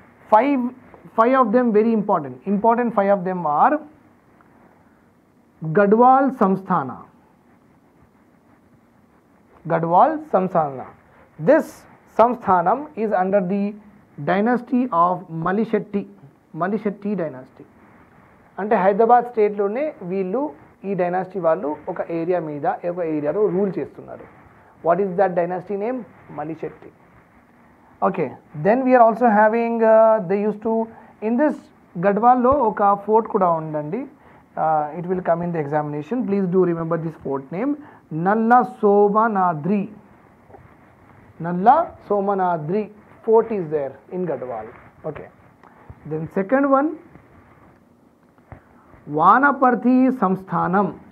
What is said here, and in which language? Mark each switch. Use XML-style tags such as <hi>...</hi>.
<en>Five of them very important 5 of them are Gadwal Samsthana, Gadwal Samsthana. This Samsthanam is under the dynasty of Malishetty dynasty.</en> <te>అంటే హైదరాబాద్ స్టేట్లోనే వీళ్ళు ఈ dynasty వాళ్ళు ఒక area మీద ఒక ఏరియాలో రూల్ చేస్తున్నారు.</te> <en>What is that dynasty name? Malishetti. Okay, then we are also having they use to in this గడ్వాల్లో</en> <te>ఒక ఫోర్ట్ కూడా ఉందండి.</te> <en>It will come in the examination. Please do remember this fort name. Nalla Somanadri fort is there in Gadwal. Okay, then second one, Wanaparthy Samsthanam.</en>